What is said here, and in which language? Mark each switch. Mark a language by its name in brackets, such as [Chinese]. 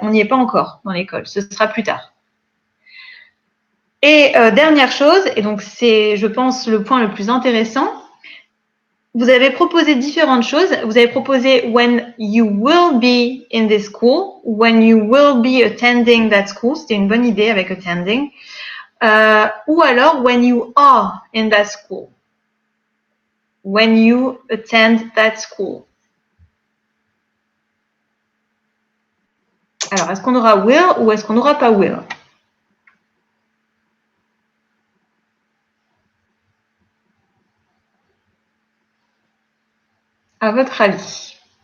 [French] On n'y est pas encore dans l'école. Ce sera plus tard. Et dernière chose, et donc c'est, je pense, le point le plus intéressant, vous avez proposé différentes choses. Vous avez proposé [English] when you will be in this school, when you will be attending that school. [French] C'était une bonne idée avec attending. Ou alors [English] when you are in that school. When you attend that school. [French] Alors, est-ce qu'on aura will ou est-ce qu'on n'aura pas will? À votre avis?